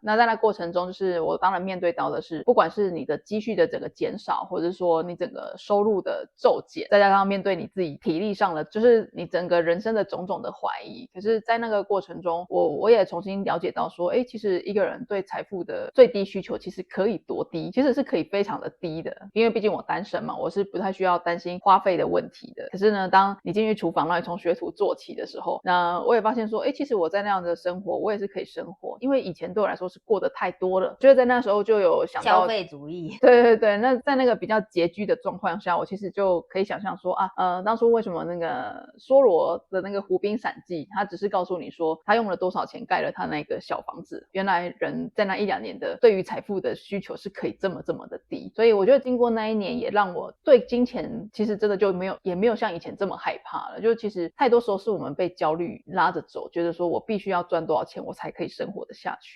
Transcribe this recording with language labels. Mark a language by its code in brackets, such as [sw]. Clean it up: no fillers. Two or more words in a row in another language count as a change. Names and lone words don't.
[zh] 那在那過程中，就是我當然面對到的是，不管是你的積蓄的整個減少，或者是說你整個收入的驟減，再加上面對你自己體力上的，就是你整個人生的種種的懷疑。可是在那個過程中，我也重新了解到說，其實一個人對財富的最低需求其實可以多低，其實是可以非常的低的，因為畢竟我單身嘛，我是不太需要擔心花費的問題的。可是呢，當你進去廚房，讓你從學徒做起的時候，那我也發現說，其實我在那樣的生活，我也是可以生活，因為以前对我來說是過得太多了，就是在那時候就有想到消費主義。对对对，那在那個比較拮據的狀況下，我其實就可以想象說當初為什麼那個梭羅的那個湖濱散記，他只是告訴你說他用了多少錢蓋了他那個小房子，原來人在那1-2年的對於財富的需求是可以這麼的低，所以我覺得經過那一年也讓我對金錢其實真的就也沒有像以前這麼害怕了，就其實太多時候是我們被焦慮拉着走，覺得說我必須要賺多少錢我才可以生活得下去，